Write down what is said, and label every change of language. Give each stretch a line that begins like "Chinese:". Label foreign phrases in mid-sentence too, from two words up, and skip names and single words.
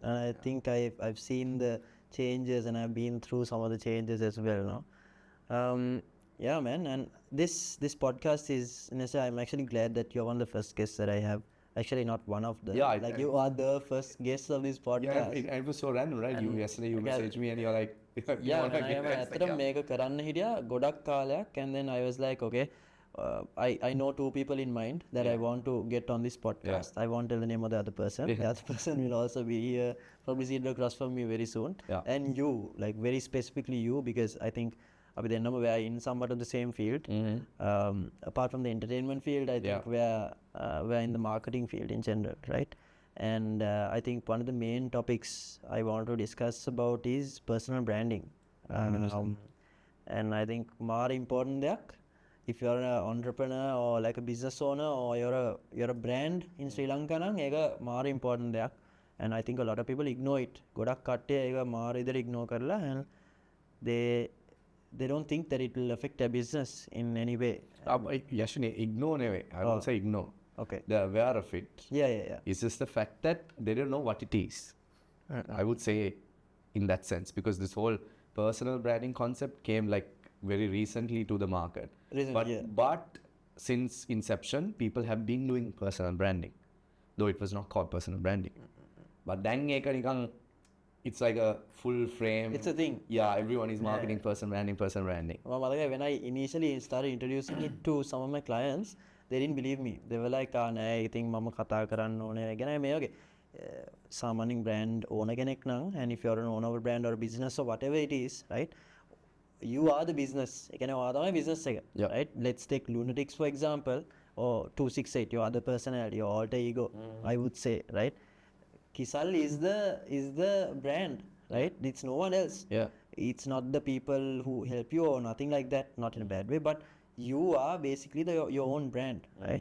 English: And I think I've seen the changes and I've been through some of the changes as well, no? Yeah, man. And this podcast is, I'm actually glad that you're one of the first guests that I have. Actually, not one of the. Yeah, Like you are the first guest of this Yeah, podcast. it was so random, right? Yesterday you okay. messaged me and you're like, you Yeah, wanna when I get am that?
Sinhala: ඇත්තටම මේක කරන්න හිටියා ගොඩක් කාලයක්
English: and then I was like, okay, I know two people in mind that I want to get on this podcast. I won't tell the name of the other person. The other person will also be here, probably sit across from me very soon. Yeah. And you, like very specifically you, because I think
Sinhala: අපි දෙන්නම
English: we are in somewhat of the same field. Apart from the entertainment field, I think we're in the marketing field in general, right? And I think one of the main topics I want to discuss about is personal branding. And I think more important දෙයක්, if you're an entrepreneur or like a business owner or you're a brand in Sri Lanka
Sinhala: නම් ඒක
English: more important දෙයක්. And I think a lot of people ignore it.
Sinhala: ගොඩක් කට්ටිය ඒක මාර විදිහට
English: ignore කරලා and they don't think that it will affect their business in any way. Yashvi, ignore anyway. I won't say ignore. Okay. They're aware of it. Yeah. It's just the fact that they don't know what it is. I would say in that sense, because this whole personal branding concept came like very recently to the market. But since inception, people have been doing personal branding, though it was not called personal branding. But then it's like a full frame. It's a thing. Yeah, everyone is marketing personal branding. Well, when I initially started introducing it to some of my clients, they didn't believe me. They were like,
Sinhala: නෑ ඉතින් මම කතා කරන්න ඕනේ ගැන මේ වගේ සාමාන්‍යයෙන්
English: brand owner
Sinhala: කෙනෙක් නම්,
English: and if you're an owner of a brand or a business or whatever it is, right? You are the business.
Sinhala: ඒ කියන්නේ ඔයා තමයි business එක.
English: Right? Let's take Lunatics for example, or 268, your other personality, your alter ego, I would say, right? Kisal is the brand, right? It's no one else. Yeah. It's not the people who help you or nothing like that, not in a bad way, but you are basically your own brand, right?